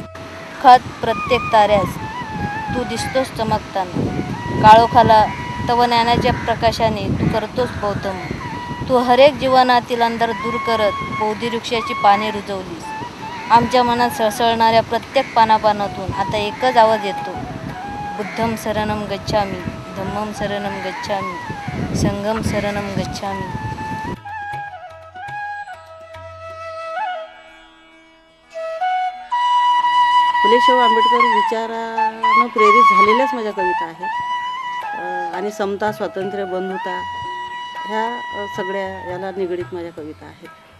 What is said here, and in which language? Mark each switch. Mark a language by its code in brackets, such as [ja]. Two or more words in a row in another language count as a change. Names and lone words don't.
[mr] खत प्रत्येक ताऱ्यास तू दिसतोस चमकताना, काळोखाला तव ज्ञानाच्या प्रकाशाने तू करतोस गौतम. तू हरेक जीवनातील अंधार दूर करत बोधिवृक्षाची पाने रुजवलीस. आमच्या मनात सळसळणाऱ्या प्रत्येक पानापानातून आता एकच आवाज येतो, [pi] बुद्धम शरणम गच्छामी, धम्मम शरणम गच्छामी, संघम शरणम गच्छामी. [mr] फुले शाहू आंबेडकर विचारानं प्रेरित झालेल्याच माझ्या कविता आहेत. आणि समता, स्वातंत्र्य, बंधुता ह्या सगळ्या याला निगडीत माझ्या कविता आहेत.